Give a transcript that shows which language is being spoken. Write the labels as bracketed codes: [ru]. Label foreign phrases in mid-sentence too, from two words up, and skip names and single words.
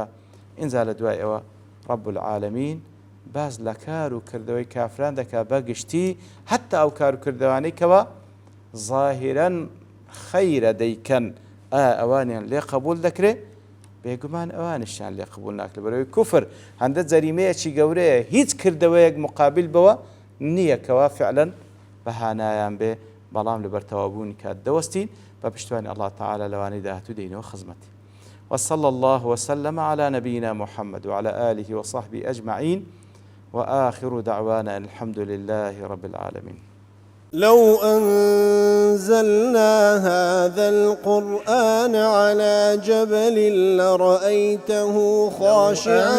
[ckb] ئینجا لە دوای ئەوە [ar] رب العالمین [ckb] باز لە کار و کردەوەی کافران دەکات بەگشتی هەتا ئەو کار و کردەوانەی کەوە ظاهرەن خەیرە دەیکەن ئەوانیان لێ قبول دەکرێت بێگومان ئەوانشیان لێ قبول ناکرێت بەرەوەی کوفر هەندە جەریمەیەکی گەورەیە هیچ کردەوەیەک مقابل بەوە نییە کەوا فعلەن بەهانایان بێ بەڵام لەبەر تەوابوونی کات دەوەستین بە پشتوانی [ar] الله تعالى [ckb] لەوانەی داهاتوو دێنەوە خزمەتی. [ar] وصلى الله وسلم على نبينا محمد وعلى آله وصحبه أجمعين وآخر دعوانا أن الحمد لله رب العالمين. لو أنزلنا هذا القرآن على جبل لرأيته خاشعا